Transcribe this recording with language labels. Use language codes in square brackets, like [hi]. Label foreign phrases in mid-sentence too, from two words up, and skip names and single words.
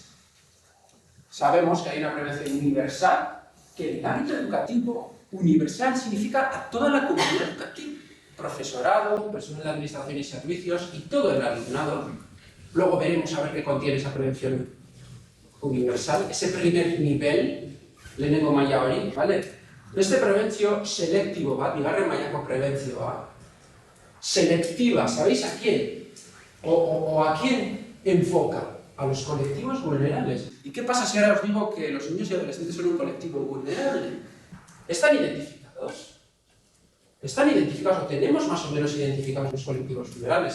[es] Sabemos que hay una prevención universal, que en el ámbito educativo, universal significa a toda la comunidad educativa, profesorado, personal de administración y servicios y todo el alumnado. Luego veremos a ver qué contiene esa prevención universal, ese primer nivel, [eu] lehenengo maila hori, ¿vale? Beste prebentzio selectivo bat, bigarren mailako prebentzioa. [es] Selectiva, ¿sabéis a quién? O a quién enfoca. A los colectivos vulnerables. ¿Y qué pasa si ahora os digo que los niños y adolescentes son un colectivo vulnerable? ¿Están identificados? ¿Están identificados o tenemos más o menos identificados los colectivos vulnerables?